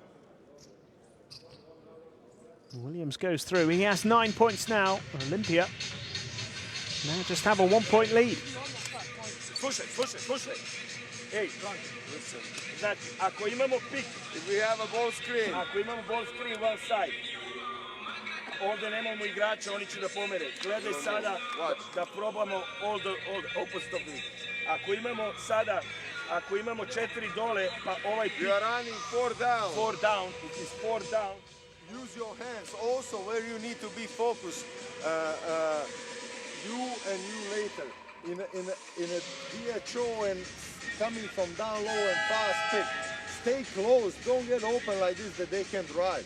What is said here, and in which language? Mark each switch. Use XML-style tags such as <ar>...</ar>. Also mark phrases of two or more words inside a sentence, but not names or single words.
<en>Williams goes through. He has 9 points now. Olimpija now just have a 1-point lead. Hey, listen. Znači, if we have a ball screen, one side.</en> <sr>ovdje nemamo igrača, oni će da pomere. Gledaj sada da probamo</sr> <en>all opposite of it.</en> <sr>Ako imamo 4 dole, pa ovaj pik...</sr> <en>You are running 4 down. 4 down, it is 4 down. Use your hands also where you need to be focused. You and you later. In a DHO and coming from down low and fast pick. Stay close, don't get open like this that they can drive.</en>